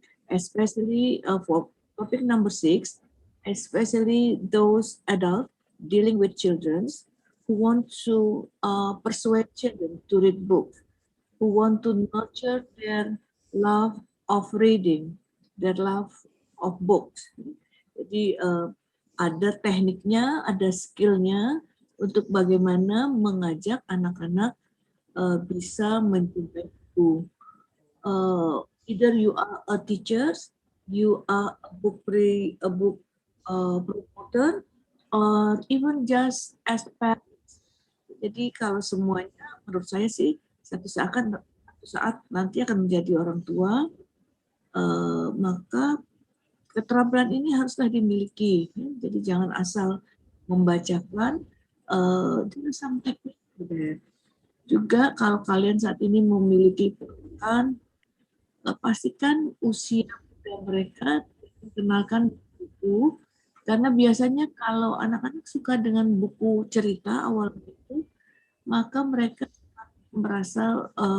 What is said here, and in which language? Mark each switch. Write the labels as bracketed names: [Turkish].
[English] especially for topic number 6, especially those adults dealing with children who want to persuade children to read books, who want to nurture their love of reading, their love of books. [Indonesian] Jadi ada tekniknya, ada skillnya untuk bagaimana mengajak anak-anak bisa mencintai buku. [English] Either you are a teacher, you are a book promoter, or even just as parents. [Indonesian] Jadi kalau semuanya, menurut saya sih satu saat nanti akan menjadi orang tua, maka keterampilan ini haruslah dimiliki. Jadi jangan asal membacakan, some teknik juga kalau kalian saat ini memiliki pekerjaan, pastikan usia mereka dikenalkan buku, karena biasanya kalau anak-anak suka dengan buku cerita awal itu, maka mereka merasa